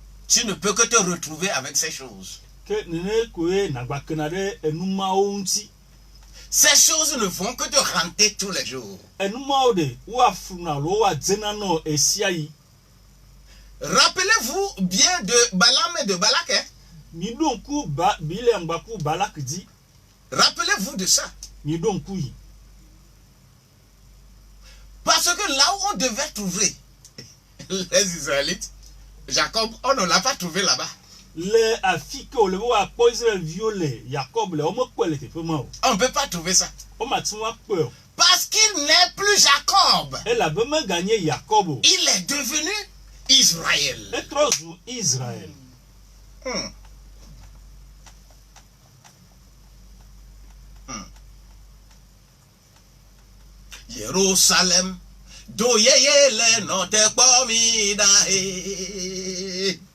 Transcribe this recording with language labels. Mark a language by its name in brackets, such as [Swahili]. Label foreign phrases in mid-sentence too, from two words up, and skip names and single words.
[French] tu ne peux que te retrouver avec ces choses. [Ewe] ke nene koe nagbakena ɖe enumawo ŋuti. [French] Ces choses ne vont que te hanter tous les jours. [Ewe] Enumawo ɖe woafuna alo woadzena nɔ esia yi. [French] Rappelez-vous bien de Balaam et de Balak. Hein? [Ewe] Mi ɖo ŋku Bileam gbaku Balak dzi. [French] Rappelez-vous de ça. [Ewe] Mi ɖo ŋku yi. [French] Parce que là où on devait trouver les Israélites, Jacob, on ne l'a pas trouvé là-bas. [Ewe] Le afi ke wòle be woakpɔ Israelviwo le Jacob le womekpɔe le teƒe ma o. [French] On ne peut pas trouver ça. [Ewe] Womate ŋu akpɔe o. [French] Parce qu'il n'est plus Jacob. [Ewe] Elabe meganye Jacob o. [French] Il est devenu Israël. [Ewe] Etrɔ zu Israel. Jerusalem, do yeyele no te kpomi da e.